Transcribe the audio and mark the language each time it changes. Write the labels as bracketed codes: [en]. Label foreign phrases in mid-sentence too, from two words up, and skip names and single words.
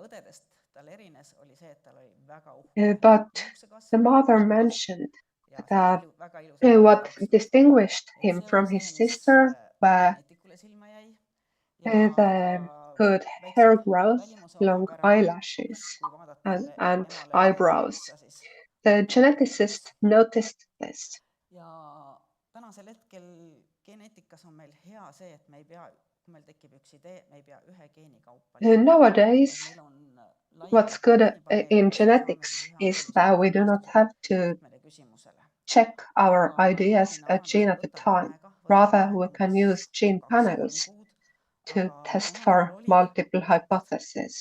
[en] But the mother mentioned that what distinguished him from his sister were the good hair growth, long eyelashes, and eyebrows. The geneticist noticed this. [et] Ja tänasel hetkel geneetikas on meil hea see, et me ei pea, kui meil tekib üks idee, me ei pea ühe geeni kaupa. [en] Nowadays, what's good in genetics is that we do not have to check our ideas a gene at a time. Rather, we can use gene panels to test for multiple hypotheses.